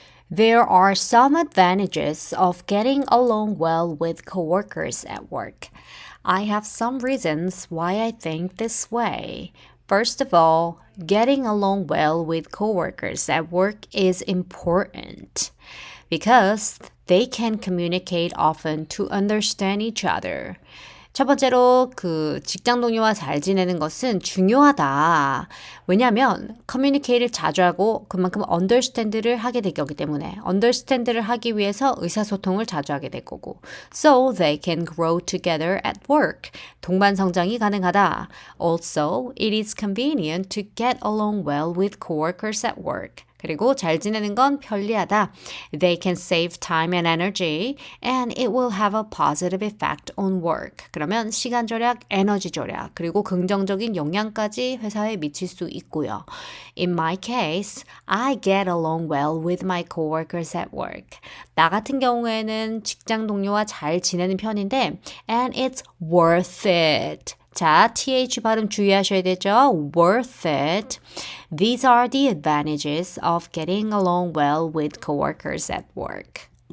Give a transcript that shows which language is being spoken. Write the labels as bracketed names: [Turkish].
[English] There are some advantages of getting along well with coworkers at work. I have some reasons why I think this way. First of all, getting along well with coworkers at work is important because they can communicate often to understand each other. [Korean] 첫 번째로 그 직장 동료와 잘 지내는 것은 중요하다. 왜냐하면 communicate를 자주 하고 그만큼 understand를 하게 될 거기 때문에 understand를 하기 위해서 의사소통을 자주 하게 될 거고 [English] so they can grow together at work. [Korean] 동반 성장이 가능하다. [English] Also, it is convenient to get along well with coworkers at work. [Korean] 그리고 잘 지내는 건 편리하다. [English] They can save time and energy and it will have a positive effect on work. [Korean] 그러면 시간 절약, 에너지 절약, 그리고 긍정적인 영향까지 회사에 미칠 수 있고요. [English] In my case, I get along well with my coworkers at work. [Korean] 나 같은 경우에는 직장 동료와 잘 지내는 편인데 [English] and it's worth it. [Korean] 자, th 발음 주의하셔야 되죠. [English] Worth it. These are the advantages of getting along well with coworkers at work.